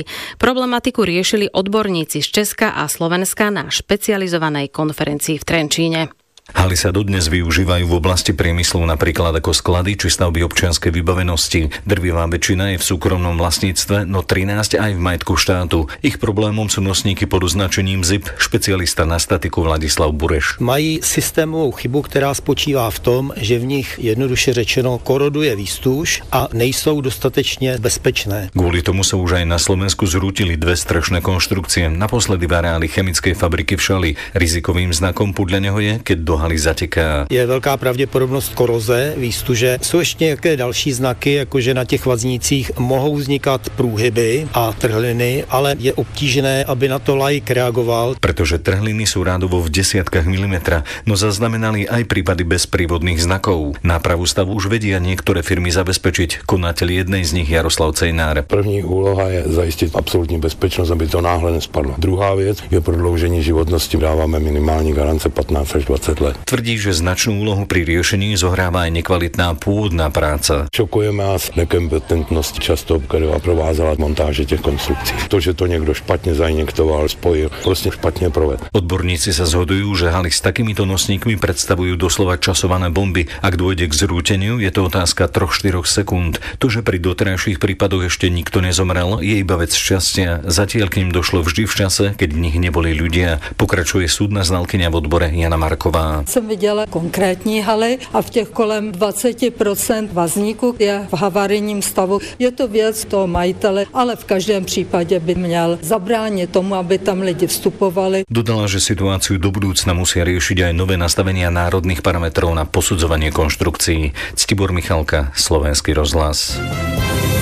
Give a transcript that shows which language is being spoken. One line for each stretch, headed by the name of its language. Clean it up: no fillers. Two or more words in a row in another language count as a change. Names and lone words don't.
Slovak: Problematiku riešili odborníci z Česka a Slovenska na špecializovanej konferencii v Trenčíne. Haly sa dodnes využívajú v oblasti priemyslu napríklad ako sklady či stavby občianskej vybavenosti. Drvivá väčšina je v súkromnom vlastníctve, no 13 aj v majetku štátu. Ich problémom sú nosníky pod označením ZIP, špecialista na statiku Vladislav Bureš.
Czech: Mají systémovou chybu, která spočívá v tom, že v nich jednoduše řečeno koroduje výstuž a nejsou dostatečně bezpečné.
Slovak: Kvôli tomu sa už aj na Slovensku zrútili 2 strešné konštrukcie, naposledy v areáli chemickej fabriky v Šali. Rizikovým znakom podľa neho je, keď do haly zateká.
Czech: Je velká pravděpodobnost koroze výstuže. Jsou ještě nějaké další znaky, jakože na těch vaznících mohou vznikat průhyby a trhliny, ale je obtížné, aby na to laik reagoval.
Slovak: Pretože trhliny sú rádovo v desiatkách milimetra, no zaznamenali aj prípady bezprievodných znakov. Nápravu stavu už vedia niektoré firmy zabezpečiť. Konateľ jednej z nich Jaroslav Cejnár.
Czech: První úloha je zajistit absolutní bezpečnost, aby to náhle nespadlo. Druhá věc je prodloužení životnosti. Dáváme minimální garance 15 až 20 let.
Slovak: Tvrdí, že značnú úlohu pri riešení zohráva aj nekvalitná pôvodná práca.
Czech: Šokujeme nás nekompetentnost často, která provázela montáže těch konstrukcí. To, že to někdo špatně zainjektoval, spojil, prostě špatně proved.
Slovak: Odborníci sa zhodujú, že haly s takýmito nosníkmi predstavujú doslova časované bomby. Ak dôjde k zrúteniu, je to otázka 3-4 sekúnd. To, že pri doterajších prípadoch ešte nikto nezomrel, je iba vec šťastia. Zatiaľ k ním došlo vždy v čase, keď v nich neboli ľudia. Pokračuje súdna znalkyňa v odbore Jana Marková.
Czech: Jsem viděla konkrétní haly a v těch kolem 20% vazníků je v havarijním stavu. Je to věc toho majitele, ale v každém případě by měl zabránit tomu, aby tam lidi vstupovali.
Slovak: Dodala, že situáciu do budúcna musia riešiť aj nové nastavenia národných parametrov na posudzovanie konštrukcií. Ctibor Michalka, Slovenský rozhlas.